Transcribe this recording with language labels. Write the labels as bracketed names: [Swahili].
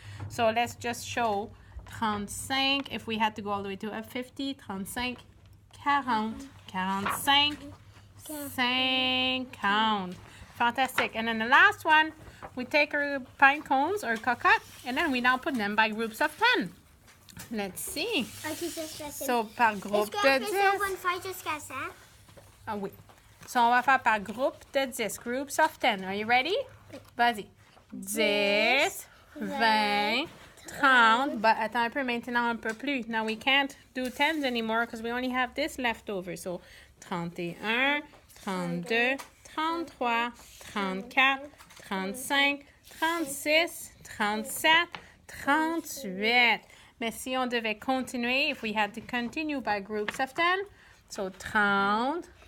[English] So let's just show 35, if we had to go all the way to a 50, 35, 40, 45, 50. Fantastic. And then the last one, we take our pine cones or cocotte, and then we now put them by groups of 10. Let's see. So, [French] par groupe de 10. Est-ce qu'on va faire jusqu'à 100? Ah oui. So, on va faire par groupe de 10. [English] Groups of 10. Are you ready? [French] Vas-y. [English] 10, 20, 30. But [French] attends un peu, maintenant un peu plus. [English] Now we can't do 10s anymore because we only have this left over. So, 31, 32, 33, 34, 35, 36, 37, 38. [French] Mais si on devait continuer, [English] if we had to continue by groups of 10, so 30,